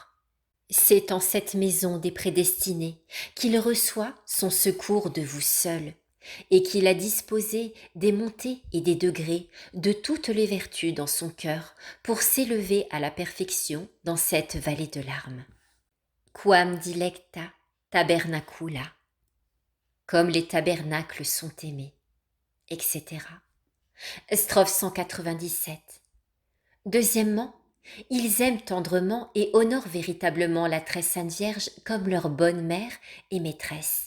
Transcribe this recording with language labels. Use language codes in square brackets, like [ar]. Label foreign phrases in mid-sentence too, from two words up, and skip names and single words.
[fr] C'est en cette maison des prédestinés qu'il reçoit son secours de vous seul, et qu'il a disposé des montées et des degrés de toutes les vertus dans son cœur pour s'élever à la perfection dans cette vallée de larmes. [la] Quam dilecta tabernacula, [fr] comme les tabernacles sont aimés, etc. Strophe 197. Deuxièmement, ils aiment tendrement et honorent véritablement la très sainte Vierge comme leur bonne mère et maîtresse.